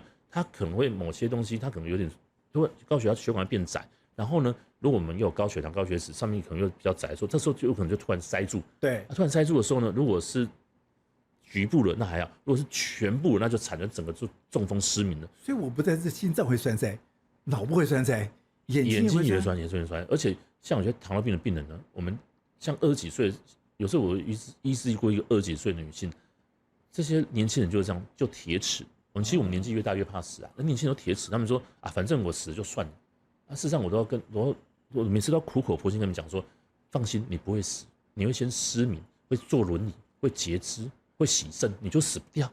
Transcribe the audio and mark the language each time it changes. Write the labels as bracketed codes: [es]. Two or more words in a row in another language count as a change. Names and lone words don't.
[zh] 它可能會某些東西，它可能有點，高血压血管會變窄，然後呢，如果我們有高血糖、高血脂，上面可能又比較窄的時候，這時候就有可能就突然塞住。對，突然塞住的時候呢，如果是局部的那還好，如果是全部的，那就產生整個就中風失明了。所以我不但是心臟會栓塞，腦部會栓塞，眼睛也會栓，而且像有些糖尿病的病人呢，我們像20 幾歲，有時候我醫治過一個20幾歲的女性，這些年輕人就是這樣，就鐵齒。其實我們年紀越大越怕死啊，那年輕人都鐵齒，他們說啊，反正我死了就算了。啊，事實上我都要我每次都要苦口婆心跟他們講說，放心，你不會死，你會先失明，會坐輪椅，會截肢，會洗腎，你就死不掉。